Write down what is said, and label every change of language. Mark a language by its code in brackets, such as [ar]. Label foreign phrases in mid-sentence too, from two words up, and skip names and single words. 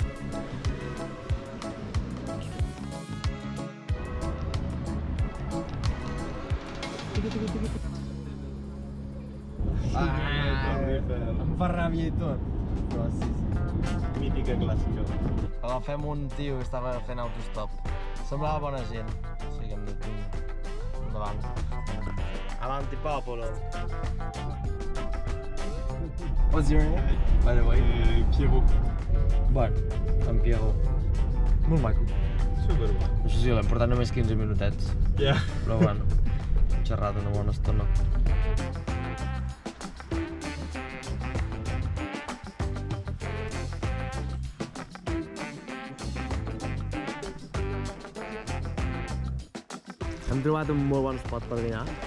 [ca] Em fa ràbia i tot. Però sí. Mítica clàssica. Agafem un tio que estava fent autostop. Semblava bona gent. O sigui que hem dit, endavant. [it] Avanti popolo. [en] What's your name? By the way. [ca] Pierrot. Bueno, en Pierrot. Molt maco. Superbo. Això sí, l'hem portat només 15 minutets. Ja. Però bueno, hem xerrat una bona estona. Hem trobat un molt bon spot per dinar.